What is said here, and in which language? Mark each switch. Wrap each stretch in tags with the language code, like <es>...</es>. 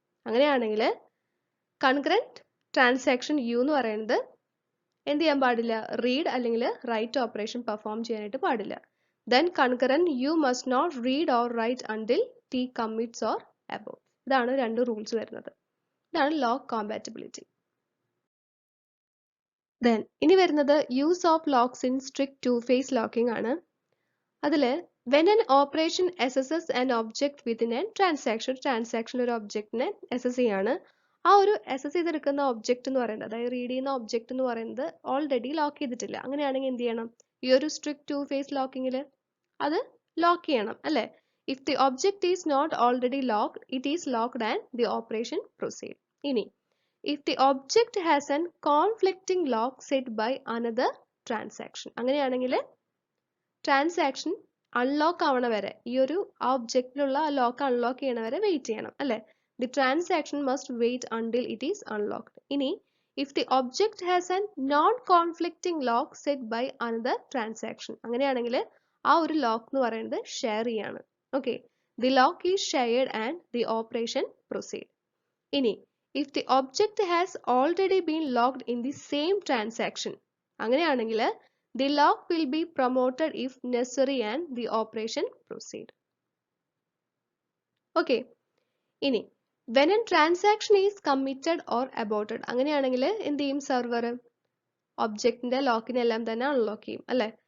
<ml>അങ്ങനെയാണെങ്കിൽ concurrent transaction U എന്ന് പറയുന്നത് എന്ത് ചെയ്യാൻ പാടില്ല, റീഡ് അല്ലെങ്കിൽ റൈറ്റ് ഓപ്പറേഷൻ പെർഫോം ചെയ്യാനായിട്ട് പാടില്ല.</ml> <en>Then concurrent you must not read or write until T commits or abort.</en> <ml>ഇതാണ് 2 റൂൾസ് വരുന്നത്. ഇതാണ് ലോക്ക് കോമ്പാറ്റബിലിറ്റി. ദെൻ ഇനി വരുന്നത്</ml> <en>use of locks in strict 2 phase locking</en> <ml>ആണ്. അതിൽ</ml> <en>when an operation assesses an object within a transaction</en> <ml>ഒരു ഒബ്ജക്റ്റിനെ assess ചെയ്യാണ്. ആ ഒരു അസസ് ചെയ്തെടുക്കുന്ന ഒബ്ജക്റ്റ് എന്ന് പറയുന്നത്, അതായത് റീഡ് ചെയ്യുന്ന ഒബ്ജക്റ്റ് എന്ന് പറയുന്നത് ഓൾറെഡി ലോക്ക് ചെയ്തിട്ടില്ല. അങ്ങനെയാണെങ്കിൽ എന്ത് ചെയ്യണം, ഈ ഒരു സ്ട്രിക്റ്റ് 2 ഫേസ് ലോക്കിങ്ങിൽ അത് ലോക്ക് ചെയ്യണം അല്ലേ?</ml> <en>If the object is not already locked it is locked and the operation proceed.</en> <ml>ഇനി</ml> <en>if the object has an conflicting lock set by another transaction,</en> <ml>അങ്ങനെയാണെങ്കിൽ ട്രാൻസാക്ഷൻ അൺലോക്ക് ആവണ വരെ, ഈ ഒരു ആ ഒബ്ജക്റ്റിലുള്ള ആ ലോക്ക് അൺലോക്ക് ചെയ്യണ വരെ വെയിറ്റ് ചെയ്യണം അല്ലേ?</ml> <en>The transaction must wait until it is unlocked. ഇനി if the object has an non conflicting lock set by another transaction,</en> <ml>അങ്ങനെയാണെങ്കിൽ ആ ഒരു ലോക്ക് എന്ന് പറയുന്നത് ഷെയർ ചെയ്യാണ്.</ml> <en>Okay, the lock is shared and the operation proceed. ഇനി if the object has already been locked in the same transaction, അങ്ങനെയാണെങ്കിൽ the lock will be promoted if necessary and the operation proceed. Okay. ഇനി when a transaction is committed or aborted,</en> <ml>അങ്ങനെയാണെങ്കിൽ എന്ത് ചെയ്യും? Server ഒബ്ജക്റ്റിന്റെ ലോക്കിനെല്ലാം തന്നെ unlock ചെയ്യും അല്ലെ?</ml>